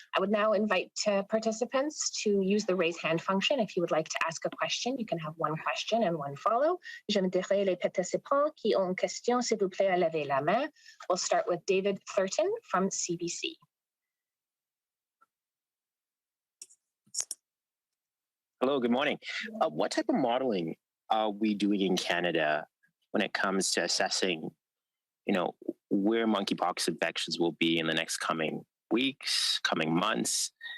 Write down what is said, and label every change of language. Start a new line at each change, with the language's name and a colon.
English: I would now invite participants to use the raise hand function. If you would like to ask a question, you can have one question and one follow.
French: J'inviterai les participants qui ont une question, s'il vous plaît, à lever la main.
English: We'll start with David Thurton from CBC. Hello, good morning. What type of modeling are we doing in Canada when it comes to assessing, where monkeypox infections will be in the next coming weeks, coming months?